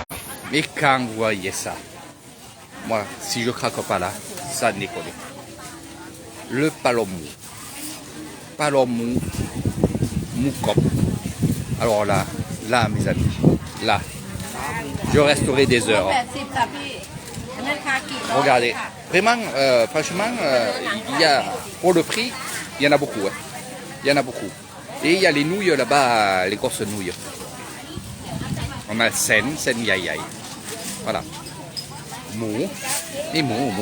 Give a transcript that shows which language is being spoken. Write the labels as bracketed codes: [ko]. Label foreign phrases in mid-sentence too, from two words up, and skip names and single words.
[fr] Mais quand vous voyez ça, moi, si je craque pas là, ça déconne. Le palomou. Palomou, moukop. Alors là, mes amis, là, je resterai des heures. [th] 80 ค่ะพี่อันนั้นคากิ [fr] Regardez, vraiment, franchement, il y a, pour le prix, il y en a beaucoup. Hein. Il y en a beaucoup. Et il y a les nouilles là-bas, les grosses nouilles. On a sen yai yai. Voilà. Mou. Et mou.